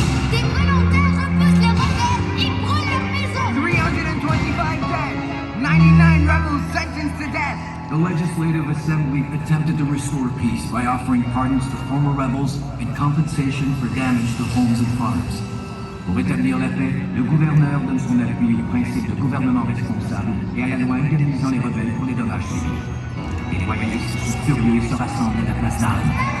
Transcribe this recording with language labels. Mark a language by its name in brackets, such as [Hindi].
[French] Des volontaires repoussent les rebelles et brûlent leurs maisons. [English] 325 dead. 99 rebels sentenced to death. The Legislative Assembly attempted to restore peace by offering pardons to former rebels and compensation for damage to homes and farms. [French] Pour rétablir la paix, le gouverneur donne son appui au principe de gouvernement responsable et à la loi indemnisant les rebelles pour les dommages subis. Les loyalistes furieux se rassemblent à la place d'armes.